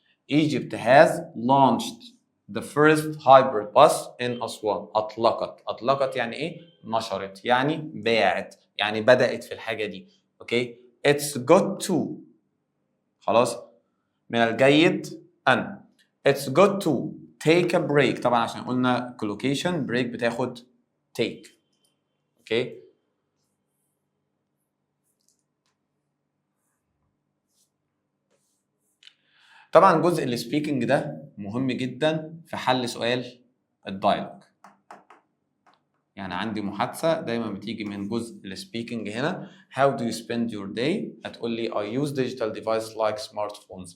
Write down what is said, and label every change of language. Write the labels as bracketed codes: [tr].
[en] Egypt has launched the first hybrid bus in Aswan. [ar] أطلقت يعني ايه؟ نشرت يعني باعت يعني بدأت في الحاجة دي. اوكي؟ [en] It's good to، [ar] خلاص من الجيد أن. [en] It's good to take a break، [ar] طبعا عشان قلنا collocation break بتاخد [en] take. [ar] اوكي؟ طبعا جزء السبيكنج ده مهم جدا في حل سؤال الدايلوج. يعني عندي محادثة دايما بتيجي من جزء السبيكنج هنا. [en] How do you spend your day؟ [ar] هتقول لي [en] I use digital device like smartphones.